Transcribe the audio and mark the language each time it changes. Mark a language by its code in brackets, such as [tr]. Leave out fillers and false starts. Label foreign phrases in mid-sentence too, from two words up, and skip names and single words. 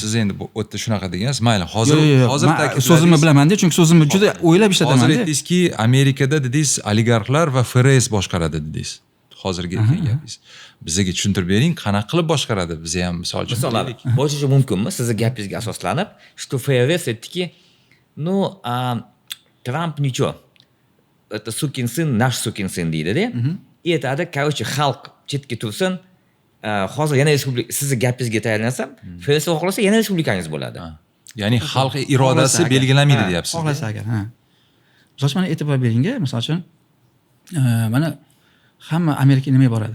[uz] siz endi bu yerda shunaqa degansiz. Mayli, hozir Men so'zimni bilaman-da, chunki so'zimni juda o'ylab Hozir ishlataman-da. aytdingizki, Amerikada dedingiz oligarxlar va FRS boshqaradi dedingiz. Hozirgi aytgan gapingiz. Bizga tushuntirib bering, qanaqa qilib boshqaradi? Bizga ham misol uchun. Misollar bo'lishi mumkinmi? Sizni gapingizga asoslanib, [ru] что ФРС aytdiki, ну, Tramp ничего. Это сукин сын, наш сукин сын [uz] deydi-da. Aytadi, [ru] короче, [uz] xalq chetga tursin. Hozir yana respublika sizni gapingizga tayyorlansam, FRS xohlasa yana respublikangiz bo'ladi. Ya'ni xalq irodasi belgilanmaydi deyapsiz. Xohlasa agar, ha. Misol uchun mana e'tibor beringga, misol uchun mana hamma Amerikaga nima boradi?